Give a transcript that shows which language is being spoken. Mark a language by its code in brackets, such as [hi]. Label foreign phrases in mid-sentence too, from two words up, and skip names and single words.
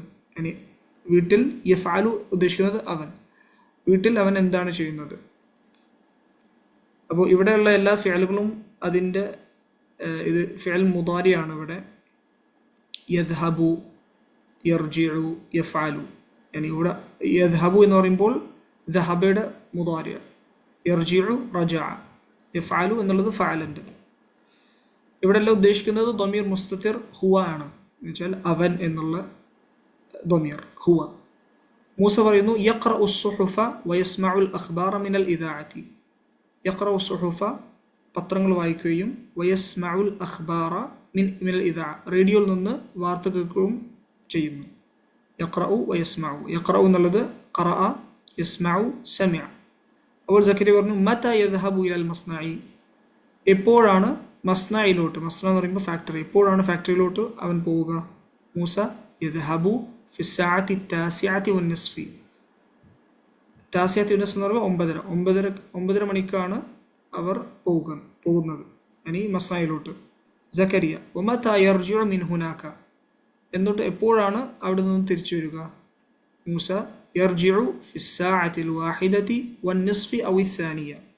[ml] yani വീട്ടിൽ യഫ്അലു ഉദ്ദേശിക്കുന്നത് അവൻ വീട്ടിൽ അവൻ എന്താണ് ചെയ്യുന്നത് അപ്പോൾ ഇവിടെയുള്ള എല്ലാ ഫിഅലുകളും അതിൻ്റെ ഇത് ഫിഅൽ മുദാരിയാണ് ഇവിടെ [ar] يذهب يرجع يفعل [ml] yani ഇവിടെ യദ്ഹബു എന്ന് പറയുമ്പോൾ ദഹബയുടെ മുദാരി [ar] يرجع رجع [ml] യഫ്അലു എന്നുള്ളത് ഫഅലൻ്റെ ഇവിടെ എല്ലാം ഉദ്ദേശിക്കുന്നത് [ar] ضمير مستتر هو [ml] ആണ് എന്നുവെച്ചാൽ അവൻ എന്നുള്ള [ar] ضمير هو [ml] മൂസ പറയുന്നു [ar] يقرأ الصحف ويسمع الأخبار من الإذاعة يقرأ الصحف [ml] പത്രങ്ങൾ വായിക്കുകയും [ar] ويسمع الأخبار من الإذاعة [ml] റേഡിയോയിൽ നിന്ന് വാർത്ത കേൾക്കുകയും ചെയ്യുന്നു [ar] يقرأ ويسمع يقرأ [ml] എന്നുള്ളത് [ar] قرأ يسمع سمع [ml] അപ്പോൾ സക്കരിയ പറഞ്ഞു [ar] متى يذهب إلى المصنع [ml] എപ്പോഴാണ് മസ്നഇലോട്ട് മസ്ന എന്ന് പറയുമ്പോൾ ഫാക്ടറി എപ്പോഴാണ് ഫാക്ടറിയിലോട്ട് അവൻ പോവുക [ar] موسى يذهب في الساعة التاسعة والنصف التاسعة والنصف [ml] എന്ന് പറയുമ്പോൾ 9:30 മണിക്കാണ് അവർ പോകുന്നത് yani മസ്നഇലോട്ട് [ar] زكريا ومتى يرجع من هناك [ml] എന്നിട്ട് എപ്പോഴാണ് അവിടെ നിന്ന് തിരിച്ചു വരിക [ar] موسى يرجع في الساعة الواحدة والنصف أو الثانية